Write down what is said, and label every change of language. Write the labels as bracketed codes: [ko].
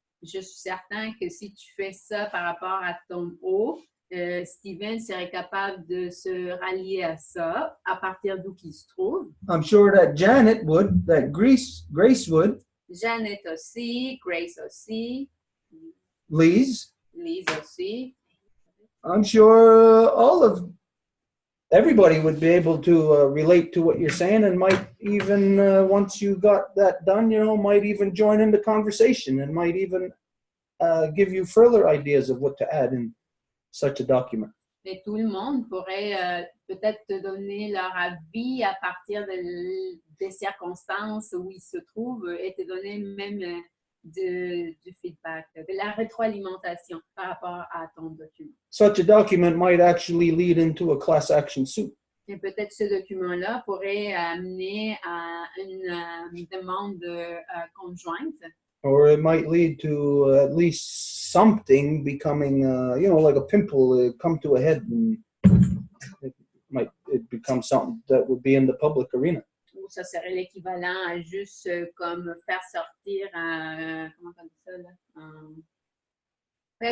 [fr] Je suis certain que si tu fais ça par rapport à ton eau, Steven serait capable de se rallier à ça à partir d'où qu'il se trouve. [en] I'm sure that Janet would, that Grace would. [fr] Janet aussi, Grace aussi, Lise aussi. [en] I'm sure everybody would be able to relate to what you're saying and might even, once you got that done, might even join in the conversation and might even give you further ideas of what to add in such a document. [fr] Et tout le monde pourrait peut-être te donner leur avis à partir des circonstances où ils se trouvent et te donner même du feedback, de la rétroalimentation par rapport à ton document. [en] Such a document might actually lead into a class action suit. [fr] Et peut-être ce document-là pourrait amener à une demande conjointe. [en] Or it might lead to at least something becoming, like a pimple come to a head and it becomes something that would be in the public arena. [fr] Ou ça serait l'équivalent à juste comme faire sortir comment on dit ça là?